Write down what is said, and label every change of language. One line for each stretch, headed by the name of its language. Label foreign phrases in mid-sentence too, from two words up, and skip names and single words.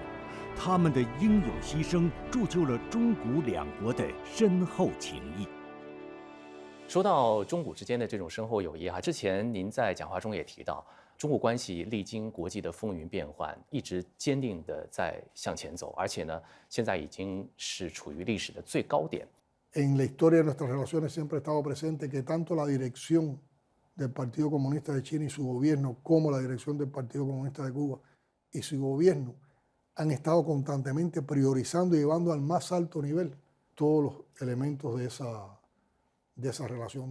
Chinese: 他们的英勇牺牲，铸就了中古两国的深厚情谊。说到中古之间的这种深厚友谊之前您在讲话中也提到，中古关系历经国际的风云变幻，一直坚定地在向前走，而且呢，现在已经是处于历史的最高点。
Spanish: En la historia de nuestras relaciones siempre ha estado presente que tanto la dirección del Partido Comunista de China y su gobierno, como la dirección del Partido Comunista de Cuba y su gobierno, han estado constantemente priorizando y llevando al más alto nivel todos los elementos de esa relación.